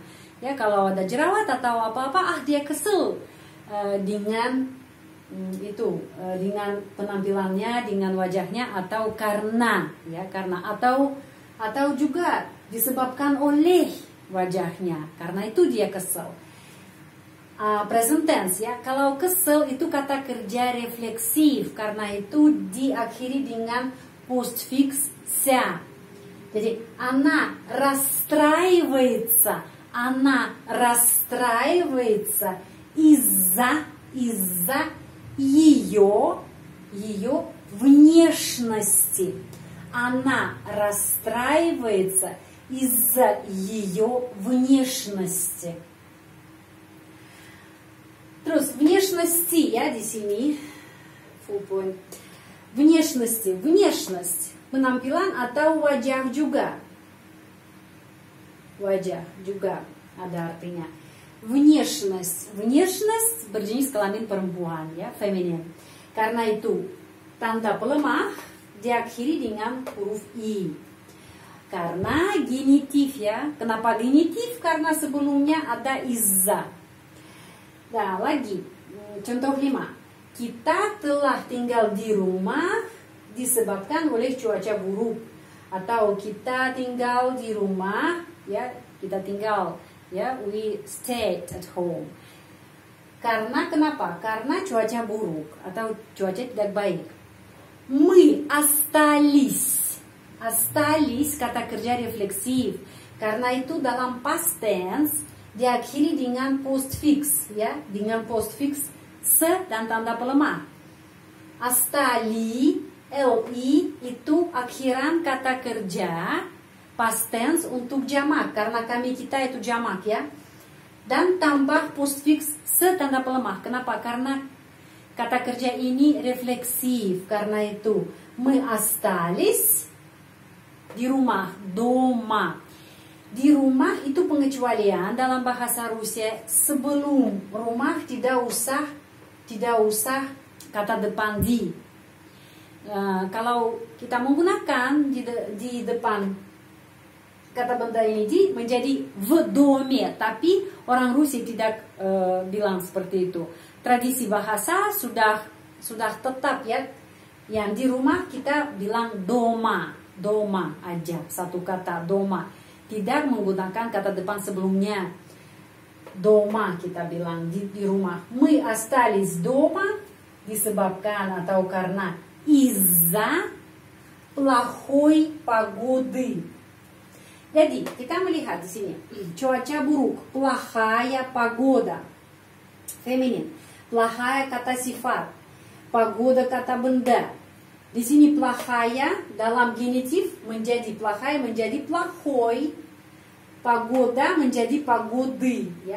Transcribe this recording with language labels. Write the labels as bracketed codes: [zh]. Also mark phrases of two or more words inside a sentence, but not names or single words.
[id] Ya, kalau ada jerawat atau apa-apa, dia kesel dengan dengan penampilannya, dengan wajahnya atau karena atau juga disebabkan oleh wajahnya. Karena itu dia kesel. [en] Present tense [id] ya. Kalau kesel itu kata kerja refleksif, karena itu diakhiri dengan [ru] постфикс ся. Jadi она расстраивается из-за ее внешности. Она расстраивается из-за ее внешности. [id] Terus внешности ya di sini full point. Внешность, penampilan atau wajah juga. Wajah juga ada artinya. Внешность berjenis kelamin perempuan ya, feminin. Karena itu tanda pelemah diakhiri dengan huruf i. Karena genitif ya. Kenapa genitif? Karena sebelumnya ada izza. Nah, lagi contoh 5. Kita telah tinggal di rumah disebabkan oleh cuaca buruk. Atau kita tinggal di rumah ya, [en] we stayed at home. [id] Karena kenapa? Karena cuaca buruk atau cuaca tidak baik. [ru] Мы остались [id] kata kerja refleksif. Karena itu dalam [en] past tense [id] diakhiri dengan postfix ya, dengan postfix se dan tanda pelemah. Astali, li itu akhiran kata kerja [en] past tense [id] untuk jamak karena kita itu jamak ya. Dan tambah postfix se tanda pelemah. Kenapa? Karena kata kerja ini refleksif. Karena itu [ru] мы остались [id] di rumah, дома. Di rumah itu pengecualian dalam bahasa Rusia sebelum rumah tidak usah kata depan di. Kalau kita menggunakan di depan kata benda ini di menjadi [ru] в доме, [id] tapi orang Rusia tidak bilang seperti itu. Tradisi bahasa sudah tetap ya, yang di rumah kita bilang doma aja, satu kata doma. Tidak menggunakan kata depan sebelumnya. Дома kita bilang di rumah. [ru] Мы остались дома [id] disebabkan atau karena [ru] из-за плохой погоды. [id] Jadi kita melihat di sini cuaca buruk, [ru] плохая погода, [id] feminin, плохая kata sifat, погода kata benda. Di sini плохая dalam genitif menjadi плохая menjadi плохой, погода menjadi погоды, ya.